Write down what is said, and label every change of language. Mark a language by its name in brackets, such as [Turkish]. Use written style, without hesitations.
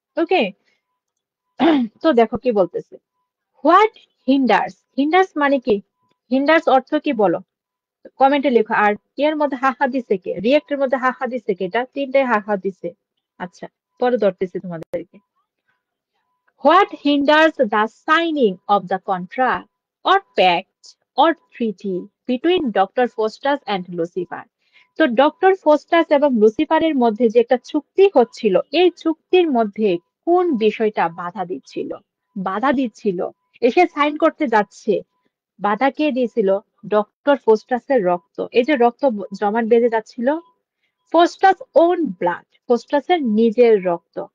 [Bangla] ওকে, তো দেখো কি বলতেছে। হোয়াট হিন্ডার্স, হিন্ডার্স মানে কি, হিন্ডার্স অর্থ কি বলো, কমেন্টে লেখো। আর এর মধ্যে হা হা দিছে কে, রিয়েক্টের মধ্যে হা হা দিছে কে? এটা তিনটায় হা হা দিছে। আচ্ছা, পরে ধরতেছি তোমাদেরকে। [English] What hinders the signing of the contract or pact or treaty between doctor Faustus and Lucifer. [Bangla] তো ডক্টর ফস্টাস এবং লুসিফারের মধ্যে যে একটা চুক্তি হচ্ছিল, এই চুক্তির মধ্যে কোন বিষয়টা বাধা দিচ্ছিল? বাধা দিচ্ছিল, এসে সাইন করতে যাচ্ছে, বাধা কে দিয়েছিল? ডক্টর ফোস্টাসের রক্ত। এই যে রক্ত জমাট বেঁধে যাচ্ছিল, ফোস্টাস ওন ব্লাড, ফোস্টাসের নিজের রক্ত।